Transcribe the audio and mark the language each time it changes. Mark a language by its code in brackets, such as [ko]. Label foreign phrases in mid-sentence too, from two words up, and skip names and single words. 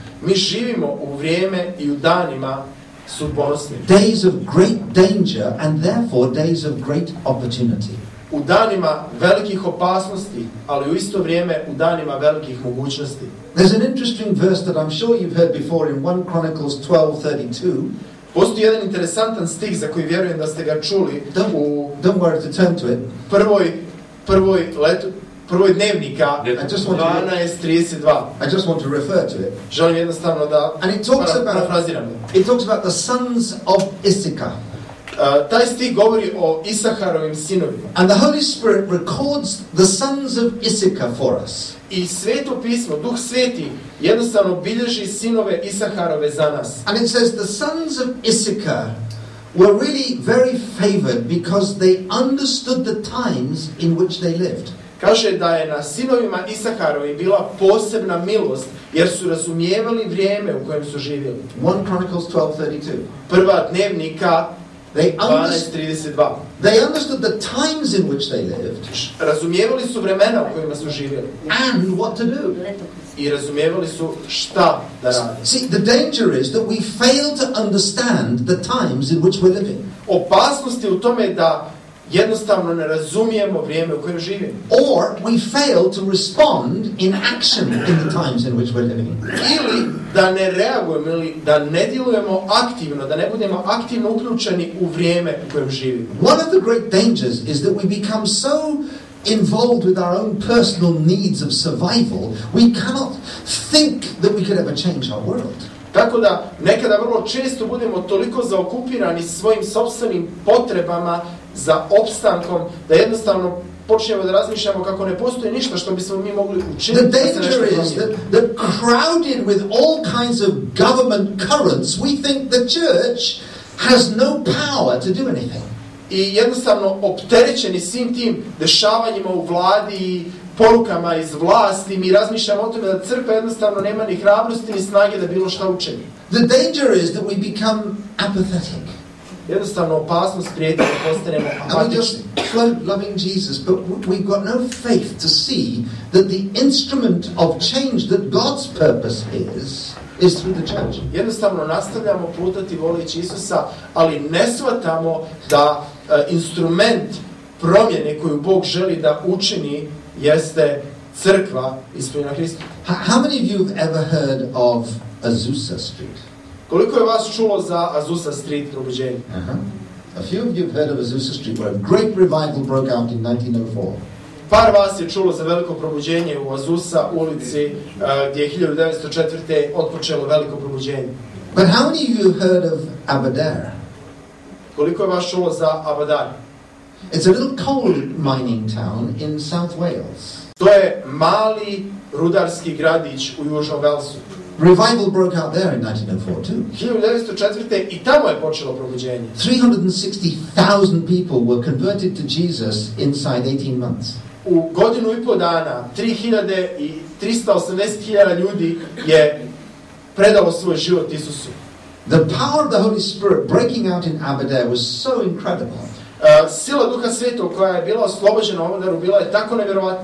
[bs] Mi živimo u vrijeme i u danima sudbonosni. [en] Days of great danger and therefore days of great opportunity. [bs] U danima velikih opasnosti, ali u isto vrijeme u danima velikih mogućnosti. [en] There's an interesting verse that I'm sure you've heard before in 1 Chronicles 12:32. [bs] Postoji jedan interesantan stih za koji vjerujem da ste ga čuli u [en] Don't worry to turn to it. [bs] prvoj dnevnika [en] I just want 12:32. I just want to refer to it. [bs] Želim jednostavno da parafraziram. [en] It talks about the sons of Issachar. [bs] Taj stih govori o Isaharovim sinovima. [en] And the Holy Spirit records the sons of Issachar for us. [bs] I Sveto pismo, Duh Sveti, jednostavno bilježi sinove Isaharove za nas. [en] And it says the sons of Issachar were really very favored because they understood the times in which they lived. [bs] Kaže da je na sinovima Isaharovi bila posebna milost, jer su razumijevali vrijeme u kojem su živjeli. [en] 1 Chronicles 12:32. [bs] Prva dnevnika 12:32. [en] They understood the times in which they lived. [bs] Razumijevali su vremena u kojima su živjeli. [en] And what to do. [bs] I razumijevali su šta da rade. [en] See, the danger is that we fail to understand the times in which we're living. [bs] Opasnost je u tome da jednostavno ne razumijemo vrijeme u kojem živimo. [en] Or we fail to respond in action in the times in which we're living. [bs] Ili da ne reagujemo ili da ne djelujemo aktivno, da ne budemo aktivno uključeni u vrijeme u kojem živimo. [en] One of the great dangers is that we become so involved with our own personal needs of survival, we cannot think that we could ever change our world. [bs] Tako da nekada vrlo često budemo toliko zaokupirani svojim sopstvenim potrebama za opstankom, da jednostavno počnemo da razmišljamo kako ne postoji ništa što bismo mi mogli učiniti. [en] The danger is that crowded with all kinds of government currents, we think the church has no power to do anything. [bs] I jednostavno opterećeni svim tim dešavanjima u vladi i porukama iz vlasti, mi razmišljamo o tome da crkva jednostavno nema ni hrabrosti ni snage da bilo šta učini. [en] The danger is that we become apathetic. [bs] Jednostavno opasnost prijeti da postanemo [en] And we just [bs] apatični. [en] float loving Jesus, but we've got no faith to see that the instrument of change that God's purpose is through the church. [bs] Jednostavno nastavljamo plutati voleći Isusa, ali ne shvatamo da instrument promjene koju Bog želi da učini jeste crkva ispunjena Hristom. [en] How many of you have ever heard of Azusa Street? [bs] Koliko je vas čulo za Azusa Street probuđenje? [en] A few of you have heard of Azusa Street, where a great revival broke out in 1904. [bs] Par vas je čulo za veliko probuđenje u Azusa ulici gdje je 1904. otpočelo veliko probuđenje. [en] But how many of you have heard of Aberdare? [bs] Koliko je vas čulo za Aberdare? [en] It's a little coal mining town in South Wales. [bs] To je mali rudarski gradić u Južnom Velsu. [en] Revival broke out there in 1904 too. [bs] 1904. i tamo je počelo probuđenje. [en] 360,000 people were converted to Jesus inside 18 months. [bs] U godinu i pol dana 380,000 ljudi je predalo svoj život Isusu. [en] The power of the Holy Spirit breaking out in Aberdare was so incredible. [bs] Sila Duha Svetog koja je bila oslobođena u Aberdare bila je tako nevjerovatna.